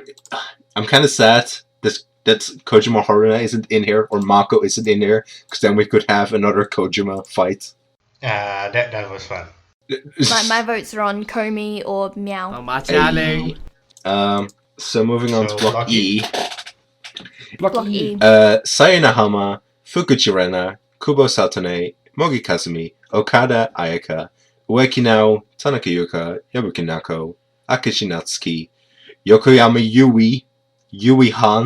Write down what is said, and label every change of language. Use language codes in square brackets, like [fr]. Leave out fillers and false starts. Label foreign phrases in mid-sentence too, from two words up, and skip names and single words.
[en] I'm kind of sad that Kojima Haruna isn't in here or Mako isn't in here, because then we could have another Kojima fight. That was fun. My votes are on Komi or Meow. Oh, Ma Chia-ling. So moving on to Block E. Block E. Sayonahama, Fukuchirena, Kubo Satane, Mogi Kazumi, Okada Ayaka, Ueki Nao, Tanaka Yuka, Yabuki Nako, Akishi Natsuki, Yokoyama Yui Han,